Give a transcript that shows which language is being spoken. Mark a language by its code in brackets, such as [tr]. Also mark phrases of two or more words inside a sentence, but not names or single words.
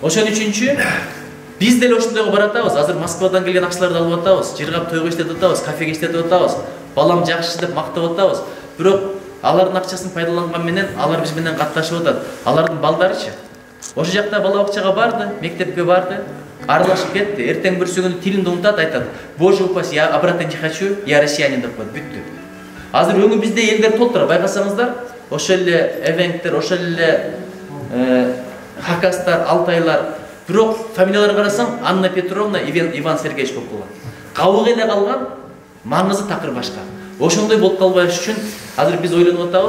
[ky] Ошон үчүнчү биз деле ошондойго баратабыз. Азыр Москвадан келген акчаларды алып атабыз, жыргап тойго иштетип атабыз, кафеге иштетип атабыз. Балам жакшы деп мактап атабыз. Бирок алардын акчасын пайдаланган менен алар биз менен катташып атат. Алардын балдарычы ошол жакта бала бакчага барды, мектепке барды, аралашып кетти. Эртең бүрсү күнү тилинди унутат, айтат: [ru] "Боже упаси, я обратно не хочу, я россиянин" [ky] деп коет, бүттү. Азыр өңү бизде элдер толтура, байкасаңыздар, ошол эле эвенктер, ошол эле хакастар, алтайлар. Бирок фамилияларга карасаң, Анна Петровна, Иван Сергеевич болуп калган. Кабыгы эле калган, маңызы такыр башка. Ошондой болуп калбаш үчүн азыр биз ойлонуп атабыз.